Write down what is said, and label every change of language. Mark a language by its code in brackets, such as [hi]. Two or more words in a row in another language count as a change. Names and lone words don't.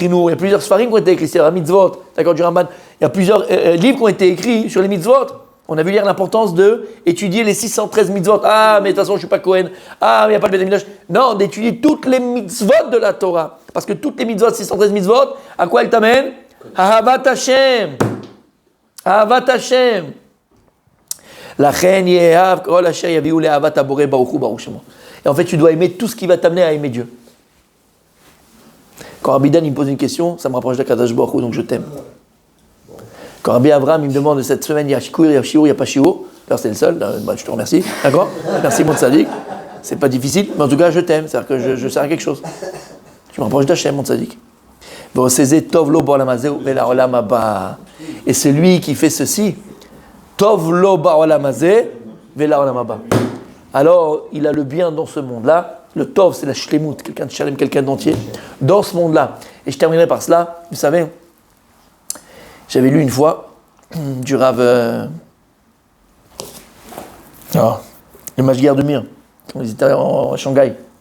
[fr] Il y a plusieurs sfarim qui ont été écrits sur la mitzvot. D'accord, du Ramban. Il y a plusieurs livres qui ont été écrits sur les mitzvot. On a vu hier l'importance d'étudier les 613 mitzvot. Ah, mais de toute façon, je ne suis pas Cohen. Ah, mais il n'y a pas le [he] בית המקדש. [fr] Non, d'étudier toutes les mitzvot de la Torah. Parce que toutes les mitzvot, 613 mitzvot, à quoi elles t'amènent? [he] אהבת השם. אהבת השם. לכן יאהב כל אשר יביאו לאהבת הבורא ברוך הוא ברוך שמו. [fr] Et en fait, tu dois aimer tout ce qui va t'amener à aimer Dieu. Quand Rabidan il me pose une question, ça me rapproche d' [he] הקדוש ברוך הוא, [fr] donc je t'aime. Quand Rabbi Abraham il me demande cette semaine, il y a shiur, il y a shiur, il n'y a pas shiur. Alors c'est le seul, je te remercie. D'accord? Merci mon tzaddik. C'est pas difficile, mais en tout cas je t'aime, c'est-à-dire que je sers à quelque chose. Tu me rapproches d'Hachem, mon tzaddik. Et celui qui fait ceci, [he] טוב לו בעולם הזה ולעולם הבא. [fr] Alors il a le bien dans ce monde-là. Le tov, c'est la shlemut, quelqu'un de shalem, quelqu'un d'entier, dans ce monde-là. Et je terminerai par cela. Vous savez, j'avais lu une fois du Rav, le Mashgiach de Mir, quand ils étaient à Shanghai.